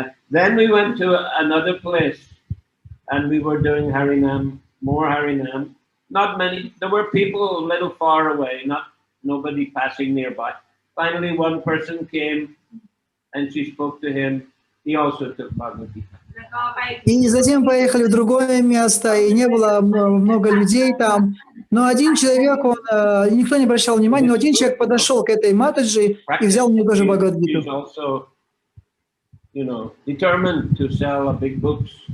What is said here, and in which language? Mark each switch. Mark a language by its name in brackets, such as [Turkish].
[English] Then we went to another place and we were doing Harinam, more Harinam. Not many, there were people a little far away, nobody passing nearby. Finally, one person came and she spoke to him. He also took Bhagavad Gita. [Russian] И затем поехали в другое место, и не было много людей там. Но один человек, никто не обращал внимания, но один человек подошел к этой матаджи и взял у нее тоже Бхагавад-гиту. [English] He's also, determined to sell big books.